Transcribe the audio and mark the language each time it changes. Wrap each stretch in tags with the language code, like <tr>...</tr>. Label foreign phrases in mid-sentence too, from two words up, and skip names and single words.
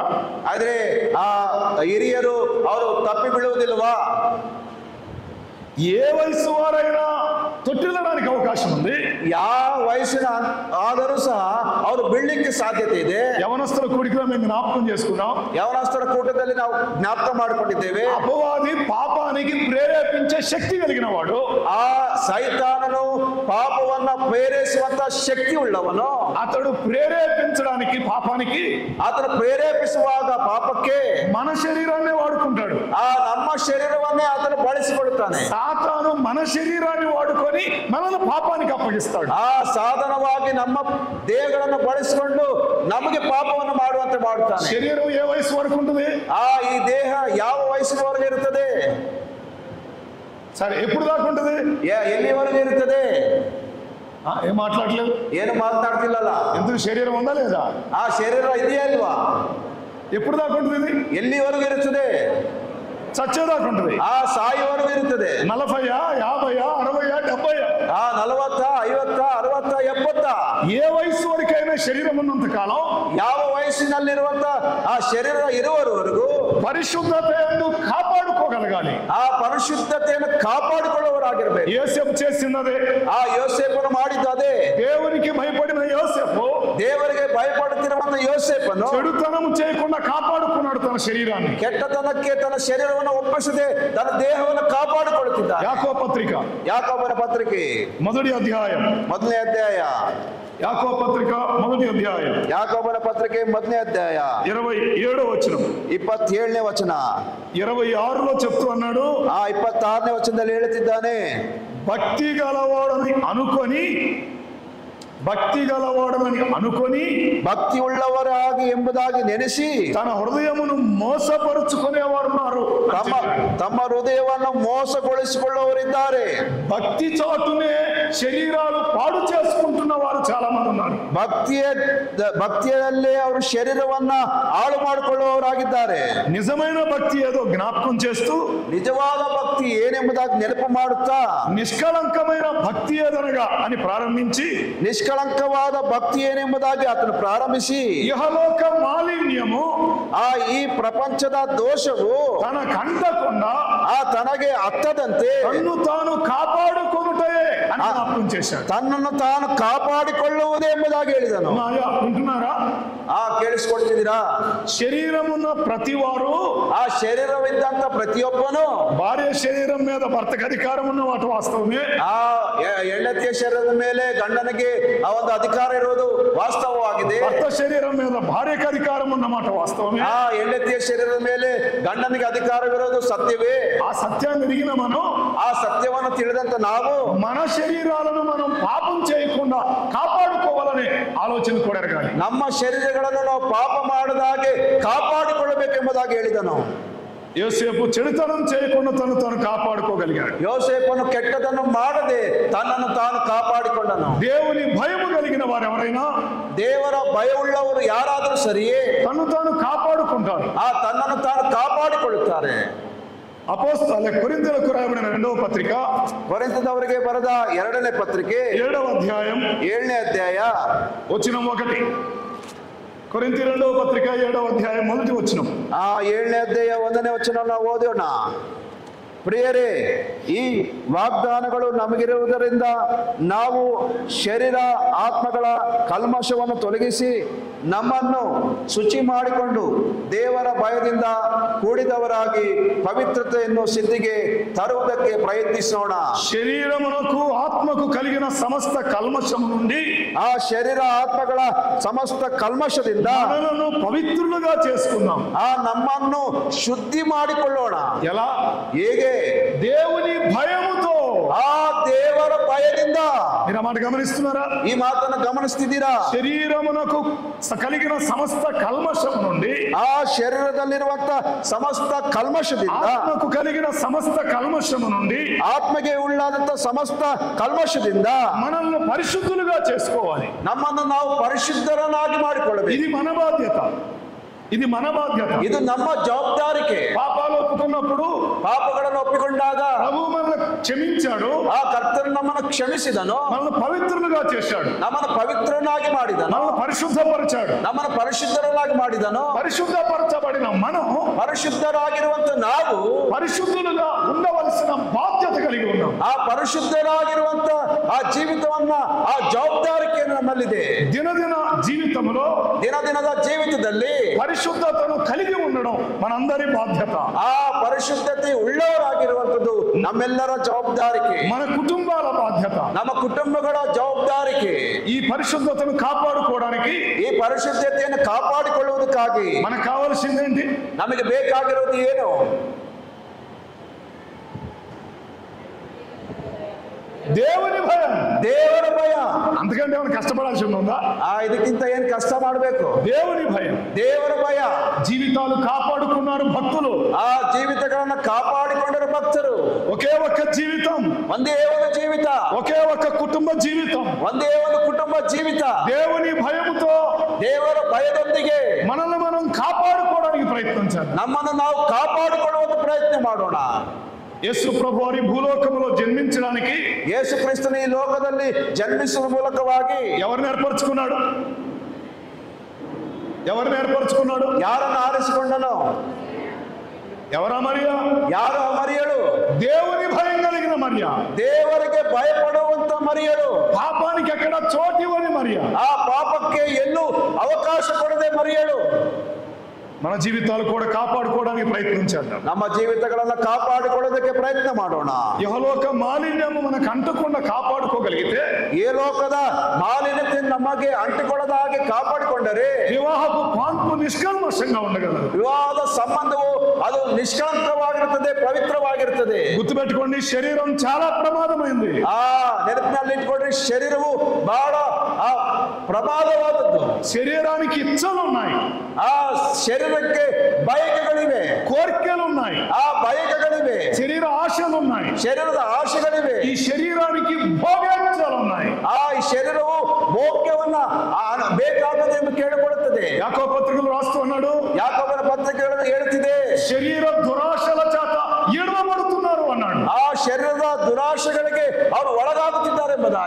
<kn>ಆದ್ರೆ ಹಿರಿಯರು ಅವರು ತಪ್ಪಿ ಬೀಳುವುದಿಲ್ವಾ?</kn> <te>ఏ వయసు వారైనా తొట్టిల్లడానికి అవకాశం ఉంది.</te> <kn>ಯಾವ ವಯಸ್ಸಿನ ಆದರೂ ಸಹ ಅವರು ಬೀಳಲಿಕ್ಕೆ ಸಾಧ್ಯತೆ ಇದೆ.</kn> <te>యవనస్తుల కూడికలో మేము జ్ఞాపకం చేసుకున్నాం.</te> <kn>ಯವನಸ್ಥರ ಕೂಟದಲ್ಲಿ ನಾವು ಜ್ಞಾಪಕ ಮಾಡಿಕೊಂಡಿದ್ದೇವೆ.</kn> <te>అపవాది పాపానికి ప్రేరేపించే శక్తి కలిగిన వాడు.</te> <kn>ಸೈತಾನನು ಪಾಪವನ್ನ ಪ್ರೇರೇಪಿಸುವಂತ ಶಕ್ತಿ ಉಳ್ಳವನು.</kn> <te>అతడు ప్రేరేపించడానికి పాపానికి,</te> <kn>ಆತನು ಪ್ರೇರೇಪಿಸುವಾಗ ಪಾಪಕ್ಕೆ</kn> <te>మన శరీరాన్ని వాడుకుంటాడు.</te> <kn>ನಮ್ಮ ಶರೀರವನ್ನೇ ಆತನು ಬಳಸಿಕೊಳ್ಳುತ್ತಾನೆ.</kn> <te>సాతాను మన శరీరాన్ని వాడుకొని మనల్ని పాపానికి అప్పగిస్తాడు.</te> <kn>ಸಾಧನವಾಗಿ ನಮ್ಮ ದೇಹಗಳನ್ನು ಬಳಸಿಕೊಂಡು ನಮಗೆ ಪಾಪವನ್ನು ಮಾಡುವಂತೆ ಮಾಡುತ್ತಾನೆ.</kn> <te>శరీరం ఏ వయసు వరకు ఉంటుంది?</te> <kn>ಈ ದೇಹ ಯಾವ ವಯಸ್ಸಿನವರೆಗೆ ಇರುತ್ತದೆ?</kn> <te>సరే, ఎప్పుడు దాకా ఉంటుంది?</te> <kn>ಎಲ್ಲಿವರೆಗೆ ಇರುತ್ತದೆ?</kn> <te>ఏం మాట్లాడలేదు?</te> <kn>ಏನು ಮಾತನಾಡ್ತಿಲ್ಲಲ್ಲ?</kn> <te>ఎందుకు? శరీరం ఉందా లేదా?</te> <kn>ಆ ಶರೀರ ಇದೆಯಾ ಇಲ್ವಾ?</kn> <te>ఎప్పుడు దాకా ఉంటుంది ఇది?</te> <kn>ಎಲ್ಲಿವರೆಗೂ ಇರುತ್ತದೆ?</kn> <te>చచ్చేదాకా ఉంటుంది.</te> <kn>ಆ ಸಾಯುವವರೆಗೂ ಇರುತ್ತದೆ.</kn> <te>40, 50, 60, 70.</te> <kn>40, 50, 60, 70.</kn> <te>ఏ వయసు వరకైనా శరీరం ఉన్నంత కాలం,</te> <kn>ಯಾವ ವಯಸ್ಸಿನಲ್ಲಿರುವಂತ ಆ ಶರೀರ ಇರುವವರೆಗೂ</kn> <te>పరిశుద్ధతను కాపాడుకోగలగాలి.</te> <kn>ಆ ಪರಿಶುದ್ಧತೆಯನ್ನು ಕಾಪಾಡಿಕೊಳ್ಳುವವರಾಗಿರಬೇಕು.</kn> <te>యోసేపు చేసినదే.</te> <kn>ಆ ಯೋಸೇಫನು ಮಾಡಿದ್ದದೇ.</kn> <te>దేవునికి భయపడిన యోసేపు</te> <kn>ದೇವರಿಗೆ ಭಯಪಡುತ್ತಿರುವಂತ ಯೋಸೇಫನು</kn> <te>చెడుతనం చేయకుండా కాపాడుకున్నాడు తన శరీరాన్ని.</te> <kn>ಕೆಟ್ಟತನಕ್ಕೆ ತನ್ನ ಶರೀರವನ್ನು ಒಪ್ಪಿಸದೆ ತನ್ನ ದೇಹವನ್ನು ಕಾಪಾಡಿಕೊಳ್ಳುತ್ತಿದ್ದ.</kn> <te>యాకోబు పత్రిక,</te> <kn>ಯಾಕೋಬನ ಪತ್ರಿಕೆ</kn> <te>మొదటి అధ్యాయం,</te> <kn>ಮೊದಲನೇ ಅಧ್ಯಾಯ.</kn> <te>యాకోబు పత్రిక మొదటి అధ్యాయం,</te> <kn>ಯಾಕೋಬನ ಪತ್ರಿಕೆ ಮೊದಲನೇ ಅಧ್ಯಾಯ</kn> <te>27వ వచనం,</te> <kn>27ನೇ ವಚನ.</kn> <te>26లో చెప్తూ అన్నాడు,</te> <kn>26ನೇ ವಚನದಲ್ಲಿ ಹೇಳುತ್ತಿದ್ದಾನೆ,</kn> <te>భక్తి గలవాడని అనుకొని</te> <kn>ಭಕ್ತಿ ಉಳ್ಳವರಾಗಿ ಎಂಬುದಾಗಿ ನೆನೆಸಿ</kn> <te>తన హృదయమును మోసపరుచుకునేవారు ఉన్నారు.</te> <kn>ತಮ್ಮ ಹೃದಯವನ್ನು ಮೋಸಗೊಳಿಸಿಕೊಳ್ಳುವವರಿದ್ದಾರೆ.</kn> <te>భక్తి చాటునే శరీరాలు పాడు చేసుకుంటున్న వారు చాలా మంది ఉన్నారు.</te> <kn>ಭಕ್ತಿಯಲ್ಲೇ ಅವರು ಶರೀರವನ್ನ ಹಾಳು ಮಾಡಿಕೊಳ್ಳುವವರಾಗಿದ್ದಾರೆ.</kn> <te>నిజమైన భక్తి ఏదో జ్ఞాపకం చేస్తూ,</te> <kn>ನಿಜವಾದ ಭಕ್ತಿ ಏನೆಂಬುದಾಗಿ ನೆನಪು ಮಾಡುತ್ತಾ,</kn> <te>నిష్కళంకమైన భక్తి ఏదనగా అని ప్రారంభించి,</te> <kn>ನಿಷ್ಕಳಂಕವಾದ ಭಕ್ತಿ ಏನೆಂಬುದಾಗಿ ಆತನು ಪ್ರಾರಂಭಿಸಿ,</kn> <te>ఇహలోక మాలిన్యము</te> <kn>ಈ ಪ್ರಪಂಚದ ದೋಷವು</kn> <te>తనకంటకుండా</te> <kn>ತನಗೆ ಹತ್ತದಂತೆ</kn> <te>తన్ను తాను కాపాడుకొనుటే అని జ్ఞాపకం చేశాడు.</te> <kn>ತನ್ನನ್ನು ತಾನು ಕಾಪಾಡಿಕೊಳ್ಳುವುದೇ ಎಂಬುದಾಗಿ ಹೇಳಿದನು.</kn> <te>వింటున్నారా?</te> <kn>ಕೇಳಿಸ್ಕೊಳ್ತಿದ್ದೀರಾ?</kn> <te>శరీరమున్న ప్రతి వారు,</te> <kn>ಆ ಶರೀರವಿದ್ದಂತ ಪ್ರತಿಯೊಬ್ಬನು,</kn> <te>భార్య శరీరం మీద భర్తకు అధికారం ఉన్న మాట వాస్తవమే.</te> <kn>ಆ ಹೆಂಡತಿಯ ಶರೀರದ ಮೇಲೆ ಗಂಡನಿಗೆ ಆ ಒಂದು ಅಧಿಕಾರ ಇರುವುದು ವಾಸ್ತವವಾಗಿದೆ.</kn> <te>భర్త శరీరం మీద భార్యకు అధికారం ఉన్నమాట వాస్తవమే.</te> <kn>ಆ ಹೆಂಡತಿಯ ಶರೀರದ ಮೇಲೆ ಗಂಡನಿಗೆ ಅಧಿಕಾರವಿರೋದು ಸತ್ಯವೇ.</kn> <te>ఆ సత్యాన్ని ఎరిగిన మనం,</te> <kn>ಆ ಸತ್ಯವನ್ನು ತಿಳಿದಂತ ನಾವು</kn> <te>మన శరీరాలను మనం పాపం చేయకుండా కాపాడుకోవాలనే ఆలోచన కూడా ఎరగాలి.</te> <kn>ನಮ್ಮ ಶರೀರಗಳನ್ನು ನಾವು ಪಾಪ ಮಾಡದಾಗೆ ಕಾಪಾಡಿಕೊಳ್ಳಬೇಕೆಂಬುದಾಗಿ ಹೇಳಿದನು.</kn> <te>యోసేపు చెడుతనం చేయకుండా తను తాను కాపాడుకోగలిగాడు.</te> <kn>ಯೋಸೇಫನು ಕೆಟ್ಟದನ್ನು ಮಾಡದೆ ತನ್ನನ್ನು ತಾನು ಕಾಪಾಡಿಕೊಂಡನು.</kn> <te>దేవుని భయము కలిగిన వారు ఎవరైనా,</te> <kn>ದೇವರ ಭಯವುಳ್ಳವರು ಯಾರಾದರೂ ಸರಿಯೇ</kn> <te>తను తాను కాపాడుకుంటారు.</te> <kn>ತನ್ನನ್ನು ತಾನು ಕಾಪಾಡಿಕೊಳ್ಳುತ್ತಾರೆ.</kn> <te>కొరింథీయులకు రాయబడిన 2వ పత్రిక,</te> <kn>ಕೊರಿಂಥದವರಿಗೆ ಬರೆದ 2ನೇ ಪತ್ರಿಕೆ</kn> <te>7వ అధ్యాయం</te> <kn>7ನೇ ಅಧ್ಯಾಯ</kn> <te>వచనం 1. కొరింథీ 2వ పత్రిక 7వ అధ్యాయం 1వ వచనం.</te> <kn>7ನೇ ಅಧ್ಯಾಯ 1ನೇ ವಚನ ನಾವು ಓದೋಣ. ಪ್ರಿಯರೇ, ಈ ವಾಗ್ದಾನಗಳು ನಮಗಿರುವುದರಿಂದ ನಾವು ಶರೀರ ಆತ್ಮಗಳ ಕಲ್ಮಶವನ್ನು ತೊಲಗಿಸಿ ನಮ್ಮನ್ನು ಶುಚಿ ಮಾಡಿಕೊಂಡು ದೇವರ ಭಯದಿಂದ ಕೂಡಿದವರಾಗಿ ಪವಿತ್ರತೆಯನ್ನು ಸಿದ್ಧಿಗೆ ತರುವುದಕ್ಕೆ ಪ್ರಯತ್ನಿಸೋಣ.</kn> <te>శరీరమునకు ఆత్మకు కలిగిన సమస్త కల్మషము నుండి,</te> <kn>ಆ ಶರೀರ ಆತ್ಮಗಳ ಸಮಸ್ತ ಕಲ್ಮಶದಿಂದ</kn> <te>మనలను పవిత్రులుగా చేసుకుందాం.</te> <kn>ನಮ್ಮನ್ನು ಶುದ್ಧಿ ಮಾಡಿಕೊಳ್ಳೋಣ.</kn> <te>ఎలా?</te> <kn>ಹೇಗೆ?</kn> <te>దేవుని భయముతో.</te> <kn>ದೇವರ ಭಯದಿಂದ.</kn> <te>మీరు మాట గమనిస్తున్నారా?</te> <kn>ಈ ಮಾತನ್ನು ಗಮನಿಸ್ತಿದ್ದೀರಾ?</kn> <te>శరీరమునకు కలిగిన సమస్త కల్మషము నుండి,</te> <kn>ಆ ಶರೀರದಲ್ಲಿರುವಂತ ಸಮಸ್ತ ಕಲ್ಮಶದಿಂದ,</kn> <te>ఆత్మకు కలిగిన సమస్త కల్మషము నుండి,</te> <kn>ಆತ್ಮಗೆ ಉಳ್ಳಾದಂತ ಸಮಸ್ತ ಕಲ್ಮಶದಿಂದ</kn> <te>మనల్ని పరిశుద్ధులుగా చేసుకోవాలి.</te> <kn>ನಮ್ಮನ್ನು ನಾವು ಪರಿಶುದ್ಧರನ್ನಾಗಿ ಮಾಡಿಕೊಳ್ಳಬೇಕು.</kn> <te>ఇది మన బాధ్యత. ఇది మన బాధ్యత.</te> <kn>ಇದು ನಮ್ಮ ಜವಾಬ್ದಾರಿಕೆ.</kn> <te>పాపాలు ఒప్పుకున్నప్పుడు,</te> <kn>ಪಾಪಗಳನ್ನು ಒಪ್ಪಿಕೊಂಡಾಗ</kn> <te>ప్రభు మనల్ని క్షమించాడు.</te> <kn>ಆ ಕರ್ತನು ನಮ್ಮನ್ನು ಕ್ಷಮಿಸಿದನು.</kn> <te>మనల్ని పవిత్రులుగా చేశాడు.</te> <kn>ನಮ್ಮನ್ನು ಪವಿತ್ರನಾಗಿ ಮಾಡಿದನು.</kn> <te>మనల్ని పరిశుద్ధపరిచాడు.</te> <kn>ನಮ್ಮನ್ನು ಪರಿಶುದ್ಧರನ್ನಾಗಿ ಮಾಡಿದನು.</kn> <te>పరిశుద్ధపరచబడిన మనం</te> <kn>ಪರಿಶುದ್ಧರಾಗಿರುವಂತ ನಾವು</kn> <te>పరిశుద్ధులుగా ఉండవలసిన బాధ్యత కలిగి ఉన్నాం.</te> <kn>ಆ ಪರಿಶುದ್ಧರಾಗಿರುವಂತ ಆ ಜೀವಿತವನ್ನ, ಆ ಜವಾಬ್ದಾರಿಕೆ ನಮ್ಮಲ್ಲಿದೆ.</kn> <te>దినదిన జీవితంలో,</te> <kn>ದಿನದ ಜೀವಿತದಲ್ಲಿ</kn> <te>పరిశుద్ధతను కలిగి ఉండడం మనందరి బాధ్యత.</te> <kn>ಆ ಪರಿಶುದ್ಧತೆ ಉಳ್ಳವರಾಗಿರುವಂತದ್ದು ನಮ್ಮೆಲ್ಲರ ಜವಾಬ್ದಾರಿಕೆ.</kn> <te>మన కుటుంబాల బాధ్యత.</te> <kn>ನಮ್ಮ ಕುಟುಂಬಗಳ ಜವಾಬ್ದಾರಿಕೆ.</kn> <te>ఈ పరిశుద్ధతను కాపాడుకోవడానికి,</te> <kn>ಈ ಪರಿಶುದ್ಧತೆಯನ್ನು ಕಾಪಾಡಿಕೊಳ್ಳುವುದಕ್ಕಾಗಿ</kn> <te>మనకు కావాల్సిందేంటి?</te> <kn>ನಮಗೆ ಬೇಕಾಗಿರುವುದು ಏನು?</kn> <te>దేవుని భయం.</te> <kn>ದೇವರ ಭಯ.</kn> <te>అంతకంటే ఏమైనా కష్టపడాల్సి ఉందా?</te> <kn>ಇದಕ್ಕಿಂತ ಏನ್ ಕಷ್ಟ ಮಾಡಬೇಕು?</kn> <te>దేవుని భయం.</te> <kn>ದೇವರ ಭಯ.</kn> <te>జీవితాలు కాపాడుకున్నారు భక్తులు.</te> <kn>ಆ ಜೀವಿತಗಳನ್ನ ಕಾಪಾಡಿಕೊಂಡರು ಭಕ್ತರು.</kn> <te>ఒకే ఒక్క జీవితం,</te> <kn>ಒಂದೇ ಒಂದು ಜೀವಿತ,</kn> <te>ఒకే ఒక్క కుటుంబ జీవితం,</te> <kn>ಒಂದೇ ಒಂದು ಕುಟುಂಬ ಜೀವಿತ.</kn> <te>దేవుని భయముతో,</te> <kn>ದೇವರ ಭಯದೊಂದಿಗೆ</kn> <te>మనల్ని మనం కాపాడుకోవడానికి ప్రయత్నించాలి.</te> <kn>ನಮ್ಮನ್ನು ನಾವು ಕಾಪಾಡಿಕೊಳ್ಳುವಂತ ಪ್ರಯತ್ನ ಮಾಡೋಣ.</kn> <te>యేసు ప్రభు వారి భూలోకములో జన్మించడానికి</te> <kn>ಯೇಸು ಕ್ರಿಸ್ತನ ಈ ಲೋಕದಲ್ಲಿ ಜನ್ಮಿಸುವ ಮೂಲಕವಾಗಿ</kn> <te>ఎవరిని ఏర్పరచుకున్నాడు? ఎవరిని ఏర్పరచుకున్నాడు?</te> <kn>ಯಾರನ್ನು ಆರಿಸಿಕೊಂಡನು?</kn> <te>ఎవరా మరియా?</te> <kn>ಯಾರು ಆ ಮರಿಯಳು?</kn> <te>దేవుని భయం కలిగిన మరియా,</te> <kn>ದೇವರಿಗೆ ಭಯಪಡುವಂತ ಮರಿಯಳು,</kn> <te>పాపానికి ఎక్కడ చోటు ఇవ్వని మరియా,</te> <kn>ಆ ಪಾಪಕ್ಕೆ ಎಲ್ಲೂ ಅವಕಾಶ ಕೊಡದೆ ಮರಿಯಳು.</kn> <te>మన జీవితాలు కూడా కాపాడుకోవడానికి ప్రయత్నించేద్దాం.</te> <kn>ನಮ್ಮ ಜೀವಿತಗಳನ್ನ ಕಾಪಾಡಿಕೊಳ್ಳೋದಕ್ಕೆ ಪ್ರಯತ್ನ ಮಾಡೋಣ.</kn> <te>యహలోక మాలిన్యము మనకు అంటకుండా కాపాడుకోగలిగితే,</te> <kn>ಈ ಲೋಕದ ಮಾಲಿನ್ಯತೆ ನಮಗೆ ಅಂಟಿಕೊಳ್ಳದ ಹಾಗೆ ಕಾಪಾಡಿಕೊಂಡರೆ</kn> <te>వివాహపు పాన్పు నిష్కల్మషంగా ఉండగలదు.</te> <kn>ವಿವಾಹದ ಸಂಬಂಧವು ಅದು ನಿಷ್ಕಳಂಕವಾಗಿರುತ್ತದೆ, ಪವಿತ್ರವಾಗಿರುತ್ತದೆ.</kn> <te>గుర్తుపెట్టుకోండి, శరీరం చాలా ప్రమాదమైంది.</te> <kn>ನೆನಪಿನಲ್ಲಿ ಇಟ್ಕೊಂಡ್ರೆ ಶರೀರವು ಬಹಳ ಪ್ರಮಾದವಾದದ್ದು.</kn> <te>శరీరానికి ఇచ్చలు ఉన్నాయి,</te> <kn>ಆ ಶರೀರಕ್ಕೆ ಬಯಕೆಗಳಿವೆ,</kn> <te>కోరికలు ఉన్నాయి,</te> <kn>ಆ ಬಯಕೆಗಳಿವೆ,</kn> <te>శరీర ఆశలు ఉన్నాయి,</te> <kn>ಶರೀರದ ಆಶೆಗಳಿವೆ.</kn> <te>ఈ శరీరానికి భోగేచ్ఛలు ఉన్నాయి.</te> <kn>ಈ ಶರೀರವು ಭೋಗ್ಯವನ್ನ ಬೇಕಾಗದೆಂದು ಕೇಳಿಕೊಳ್ಳುತ್ತದೆ.</kn> <te>యాకోబు పత్రికలో రాస్తూ ఉన్నాడు,</te> <kn>ಯಾಕೋಬನ ಪತ್ರಿಕೆಗಳನ್ನು ಹೇಳುತ್ತಿದೆ,</kn> <te>శరీర దురాశల చేత ఎడవబడుతున్నారు అన్నాడు.</te> <kn>ಆ ಶರೀರದ ದುರಾಶೆಗಳಿಗೆ ಅವರು ಒಳಗಾಗುತ್ತಿದ್ದಾರೆ ಎಂಬುದಾಗಿ.</kn>